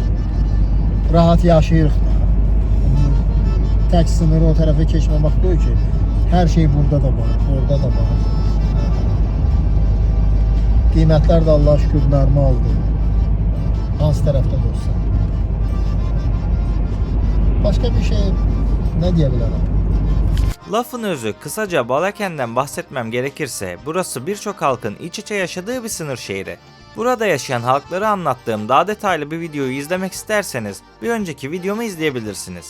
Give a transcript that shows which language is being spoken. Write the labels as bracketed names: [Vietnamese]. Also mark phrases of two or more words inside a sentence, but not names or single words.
[Azerbaijani] Rahat yaşayırıq da. Tək sınırı o tərəfə keçməmək deyil ki, hər şey burada da var, orada da var. Qiymətlər də Allah'a şükür normaldır. Hansı tərəfdə də olsa. [Turkish] Başka bir şey ne diyebilirim? Lafın özü, kısaca Balaken'den bahsetmem gerekirse, burası birçok halkın iç içe yaşadığı bir sınır şehri. Burada yaşayan halkları anlattığım daha detaylı bir videoyu izlemek isterseniz bir önceki videomu izleyebilirsiniz.